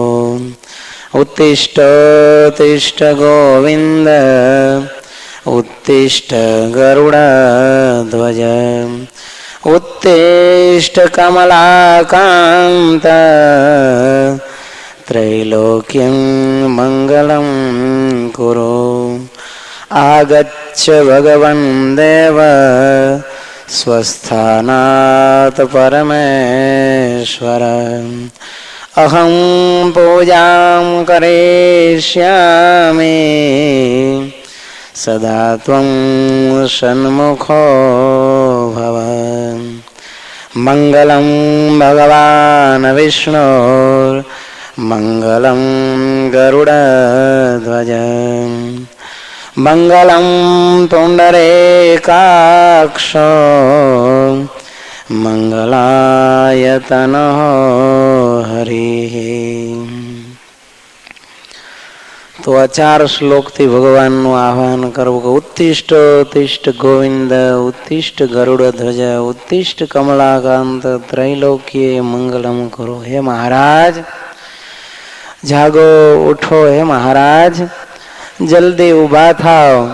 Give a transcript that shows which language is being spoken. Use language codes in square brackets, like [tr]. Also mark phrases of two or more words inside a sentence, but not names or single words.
[sa] ઉત્તિષ્ઠ ઉત્તિષ્ઠ ગોવિંદ ઉત્તિષ્ઠ ગરુડધ્વજ ઉત્તિષ્ઠ કમલાકાંત ત્રૈલોક્યં મંગલં કુરુ. આગચ્છ ભગવન દેવ સ્वस्थानात् परमेश्वर अहं पूजां करिष्यामि सदा त्वं सन्मुखो भव. मंगलं भगवान् विष्णु मंगलं गरुडध्वज मंगलं पुंडरीकाक्ष मंगलायतनो हरिः. [gu] તો આ 4 શ્લોકથી ભગવાનનું આહ્વાન કરવું કે [sa] ઉત્તિષ્ઠ ઉત્તિષ્ઠ ગોવિંદ ઉત્તિષ્ઠ ગરુડધ્વજ ઉત્તિષ્ઠ કમલાકાંત ત્રૈલોક્યે મંગલમ [gu] કરો. હે મહારાજ જાગો, ઉઠો. હે મહારાજ જલ્દી ઊભા થાઓ.